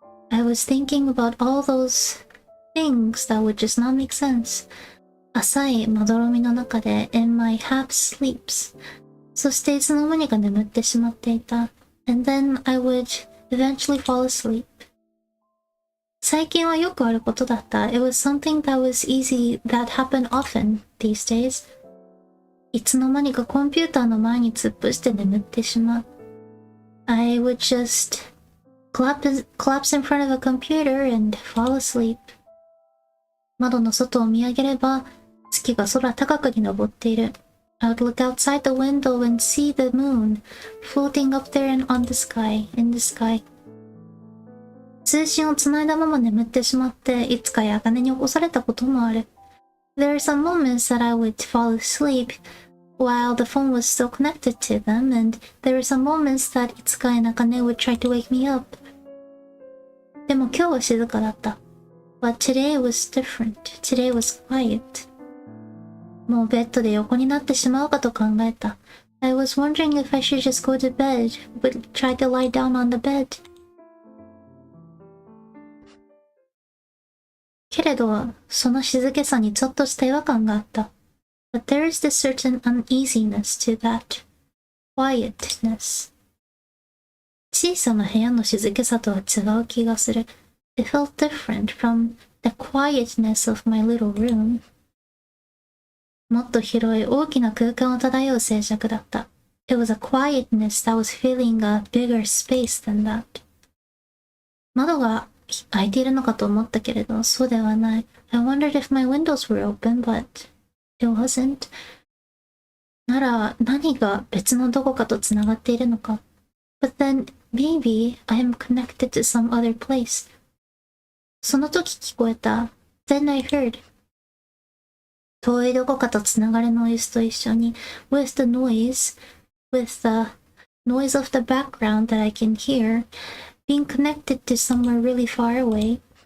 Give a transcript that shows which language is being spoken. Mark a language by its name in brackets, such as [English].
[English] I was thinking about all those things that would just not make sense. [Japanese] 浅いまどろみの中で [English] in my half sleeps. [Japanese] そしていつの間にか眠ってしまっていた。 [English] And then I would eventually fall asleep. [Japanese] 最近はよくあることだった。 [English] It was something that was easy, that happened often these days. [Japanese] いつの間にかコンピューターの前に突っ伏して眠ってしまう。 [English] I would just collapse in front of a computer and fall asleep. [Japanese] 窓の外を見上げれば、月が空高くに昇っている。 [English] I would look outside the window and see the moon floating up there in the sky. [Japanese] 通信をつないだまま眠ってしまって、いつか茜に起こされたこともある。 [English] There are some moments that I would fall asleep while the phone was still connected to them, and there are some moments that いつか茜 would try to wake me up. [Japanese] でも今日は静かだった。 [English] But today was different. Today was quiet. [Japanese] もうベッドで横になってしまうかと考えた。 [English] I was wondering if I should just go to bed, but try to lie down on the bed. [Japanese] けれど、その静けさにちょっとした違和感があった。 [English] But there is this certain uneasiness to that quietness. [Japanese] 小さな部屋の静けさとは違う気がする。 [English] It felt different from the quietness of my little room. [Japanese] もっと広い大きな空間を漂う静寂だった。 [English] It was a quietness that was filling a bigger space than that. [Japanese] 窓が開いているのかと思ったけれど、そうではない。 [English] I wondered if my windows were open, but it wasn't. [Japanese] なら何が別のどこかとつながっているのか。 [English] But then maybe I am connected to some other place. [Japanese] その時聞こえた。 [English] Then I heard. [Japanese] 遠いどこかとつながるノイズと一緒に [English] with the noise of the background that I can hear, being connected to somewhere really far away.